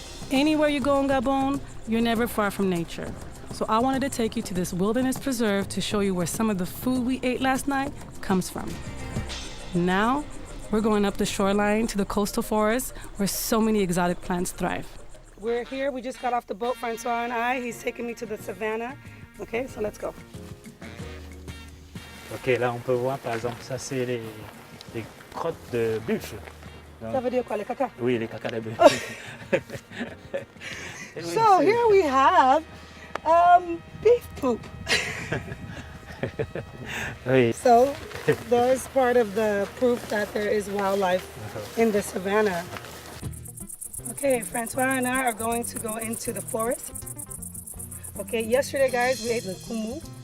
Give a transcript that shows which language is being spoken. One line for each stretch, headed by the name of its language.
English: Anywhere you go in Gabon, you're never far from nature. So I wanted to take you to this wilderness preserve to show you where some of the food we ate last night comes from. Now, we're going up the shoreline to the coastal forest where so many exotic plants thrive. We're here, we just got off the boat, Francois and I. He's taking me to the savannah. Okay, so let's go.
French: Ok, là on peut voir par exemple, ça c'est les crottes de buffle. Ça veut dire quoi, les caca? Oui, les caca de buffle.
English: So here we have beef poop.
French: Oui.
English: So there's part of the proof that there is wildlife in the savannah. Okay, Francois and I are going to go into the forest. Okay, yesterday guys, we ate the kumu.